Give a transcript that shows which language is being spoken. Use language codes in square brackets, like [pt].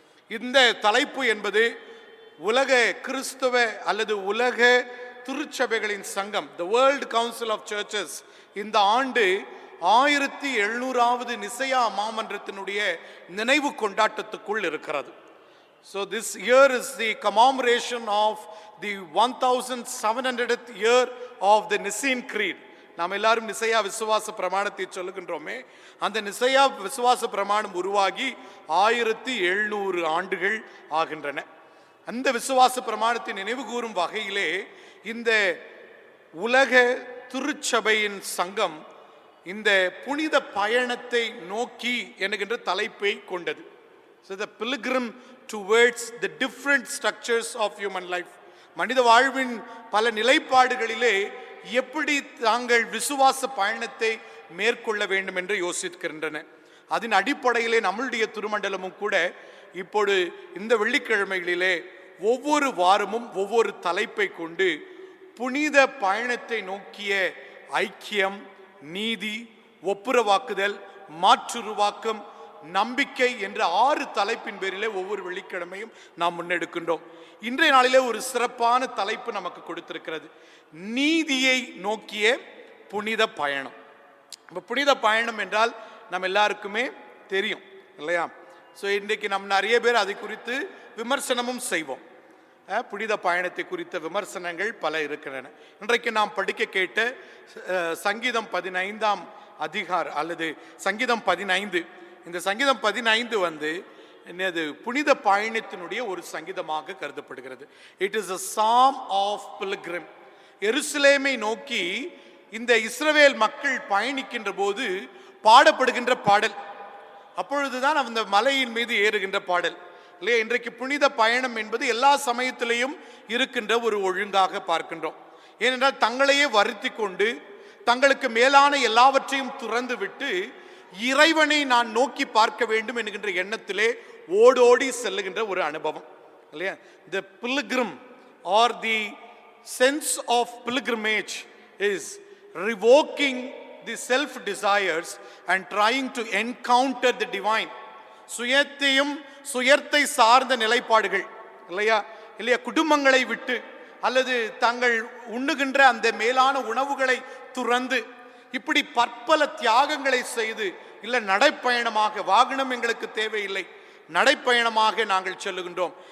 [ta] இந்த தலைப்பு என்பது உலக கிறிஸ்தவ அல்லது உலக திருச்சபைகளின் சங்கம், the world council of churches, இந்த ஆண்டு 1700வது நிசையா மாமன்றத்தினுடைய நினைவு கொண்டாட்டத்துக்குள் இருக்கிறது. [en] So this year is the commemoration of the 1700th year of the Nicene Creed. [ta] நாம் எல்லாரும் நிசையா விசுவாச பிரமாணத்தை சொல்லுகின்றோமே, அந்த நிசையா விசுவாச பிரமாணம் உருவாகி 1700 ஆண்டுகள் ஆகின்றன. அந்த விசுவாச பிரமாணத்தை நினைவு கூறும் வகையிலே இந்த உலக திருச்சபையின் சங்கம் இந்த புனித பயணத்தை நோக்கி என்கின்ற தலைப்பை கொண்டது. [en] So the pilgrim towards the different structures of human life. [ta] மனித வாழ்வின் பல நிலைப்பாடுகளிலே எப்படி தாங்கள் விசுவாச பயணத்தை மேற்கொள்ள வேண்டும் என்று யோசிக்கின்றன. அதன் அடிப்படையிலே நம்மளுடைய திருமண்டலமும் கூட இப்போது இந்த வெள்ளிக்கிழமைகளிலே ஒவ்வொரு வாரமும் ஒவ்வொரு தலைப்பை கொண்டு புனித பயணத்தை நோக்கிய ஐக்கியம், நீதி, ஒப்புரவாக்குதல், மாற்றுருவாக்கம், நம்பிக்கை என்ற 6 தலைப்பின் பேரிலே ஒவ்வொரு வெள்ளிக்கிழமையும் நாம் முன்னெடுக்கின்றோம். இன்றைய நாளிலே ஒரு சிறப்பான தலைப்பு நமக்கு கொடுத்திருக்கிறது, நீதியை நோக்கிய புனித பயணம். இப்போ புனித பயணம் என்றால் நம்ம எல்லாருக்குமே தெரியும் இல்லையா? ஸோ இன்றைக்கு நம்ம நிறைய பேர் அதை குறித்து விமர்சனமும் செய்வோம். புனித பயணத்தை குறித்த விமர்சனங்கள் பல இருக்கின்றன. இன்றைக்கு நாம் படிக்க கேட்ட சங்கீதம் 15ஆம் அதிகாரம் அல்லது சங்கீதம் 15, இந்த சங்கீதம் 15 என்னது புனித பயணத்தினுடைய ஒரு சங்கீதமாக கருதப்படுகிறது. [en] It is a psalm of pilgrim. [ta] எருசலேமை நோக்கி இந்த இஸ்ரவேல் மக்கள் பயணிக்கின்ற போது பாடப்படுகின்ற பாடல், அப்பொழுதுதான் அந்த மலையின் மீது ஏறுகின்ற பாடல் இல்லையா? இன்றைக்கு புனித பயணம் என்பது எல்லா சமயத்திலையும் இருக்கின்ற ஒரு ஒழுங்காக பார்க்கின்றோம். ஏனென்றால் தங்களையே வருத்தி கொண்டு தங்களுக்கு மேலான எல்லாவற்றையும் துறந்து விட்டு இறைவனை நான் நோக்கி பார்க்க வேண்டும் என்கின்ற எண்ணத்திலே ஓடோடி செல்லுகின்ற ஒரு அனுபவம் இல்லையா? [en] The pilgrim or the sense of pilgrimage is revoking the self desires and trying to encounter the divine. [ta] சுயத்தையும் சுயத்தை சார்ந்த நிலைப்பாடுகள் இல்லையா, குடும்பங்களை விட்டு அல்லது தங்கள் உண்ணுகின்ற அந்த மேலான உணவுகளை துறந்து இப்படி பற்பல தியாகங்களை செய்து இல்லை நடைப்பயணமாக, வாகனம் எங்களுக்கு தேவையில்லை, நடைப்பயணமாக நாங்கள் செல்லுகின்றோம்.